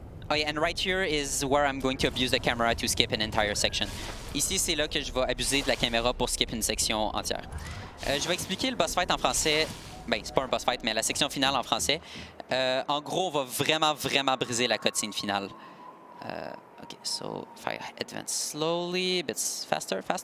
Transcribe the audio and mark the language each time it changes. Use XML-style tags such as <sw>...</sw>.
<en>Oh yeah, and right here is where I'm going to abuse the camera to skip an entire section.</en> <fr>Ici, c'est là que je vais abuser de la caméra pour skip une section entière. Je vais expliquer le boss fight en français. Ben, c'est pas un boss fight, mais la section finale en français. En gros, on va vraiment briser la cutscene finale.</fr> <en>Okay, so if I advance slowly, a bit faster.</en>